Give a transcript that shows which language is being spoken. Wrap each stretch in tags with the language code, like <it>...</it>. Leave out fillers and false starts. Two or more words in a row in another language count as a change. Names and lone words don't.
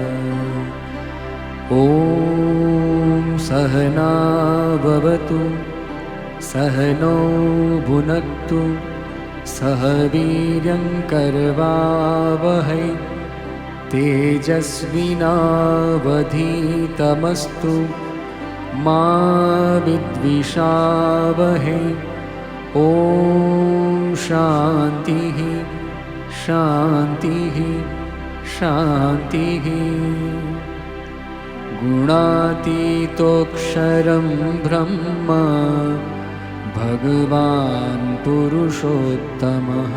<sa>ॐ सहना भवतु सहनौ भुनक्तु सह वीर्यङ्करवावहै तेजस्विनावधीतमस्तु मा વિદ્વિષાવહે. ओम शांतिः शांतिः शांतिः. गुणातीतोक्षरं ब्रह्म भगवान पुरुषोत्तमः.</sa>